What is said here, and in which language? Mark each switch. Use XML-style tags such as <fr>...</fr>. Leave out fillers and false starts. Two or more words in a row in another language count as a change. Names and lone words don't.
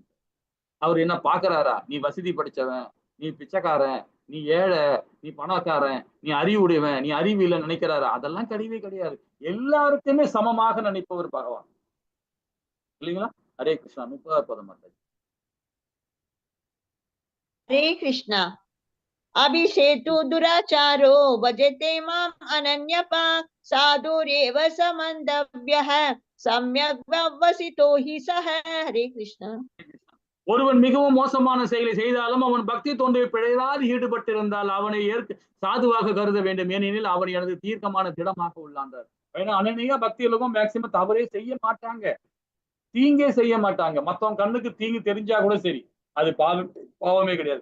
<ta>அவர் என்ன பாக்குறாரா, நீ வசதி படிச்சவன், நீ பிச்சைக்காரன், நீ ஏழை, நீ பணக்காரன், நீ அறிவுடையவன், நீ அறிவு இல்லை நினைக்கிறாரா? அதெல்லாம் கிடையவே கிடையாது. எல்லாருக்குமே சமமாக நினைப்பவர் பகவான், இல்லைங்களா? ஹரே கிருஷ்ணா. 30வது பதம் மாதாஜி.</ta> <sa>हरे कृष्ण। अभिषेतु दुराचारो भजते माम् अनन्यपाक् साधुरेव समन्तव्यः सम्यक् व्यवसितो हि सः। हरे कृष्ण।</sa> <ta>ஒருவன் மிகவும் மோசமான செயலை செய்தாலும் அவன் பக்தி தொண்டை பிழையாது ஈடுபட்டிருந்தால் அவனை சாதுவாக கருத வேண்டும், ஏனெனில் அவன் எனது தீர்க்கமான திடமாக உள்ளான்றார். ஏன்னா அனன்யா பக்தியிலும் மேக்சிமம் தவறே செய்ய மாட்டாங்க, தீங்கே செய்ய மாட்டாங்க. மத்தவங்க கண்ணுக்கு தீங்கு தெரிஞ்சா கூட சரி, அது பாவமே கிடையாது.</ta>